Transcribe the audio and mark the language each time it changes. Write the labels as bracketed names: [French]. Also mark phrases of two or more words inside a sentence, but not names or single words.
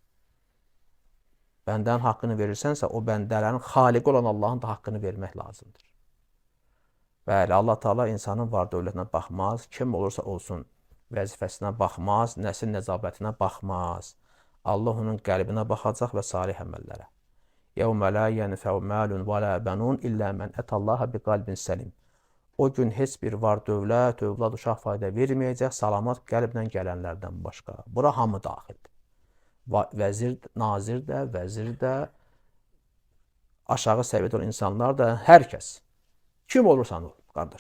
[Azerbaijani] Bəndənin haqqını verirsənsə, o bəndələrin xaliqi olan Allahın da haqqını vermək lazımdır. Bəli, Allah Teala insanın var dövlətinə baxmaz, kim olursa olsun, vəzifəsinə baxmaz, nəsil nəcabətinə baxmaz. Allah onun qəlbinə baxacaq və salih əməllərə. [Arabic] يَوْمَ لَا يَنْفَعُ مَالٌ وَلَا بَنُونَ إِلَّا مَنْ أَتَى اللَّهَ بِقَلْبٍ سَلِيمٍ. [Azerbaijani] O gün heç bir var dövlət, övlad, uşaq fayda verməyəcək, salamat qəlblə gələnlərdən başqa. Bura hamı daxildir. Vəzir, nazir də, vəzir də, aşağı səviyyədə olan insanlar da, hər kəs. Kim olursan ol, qardaş.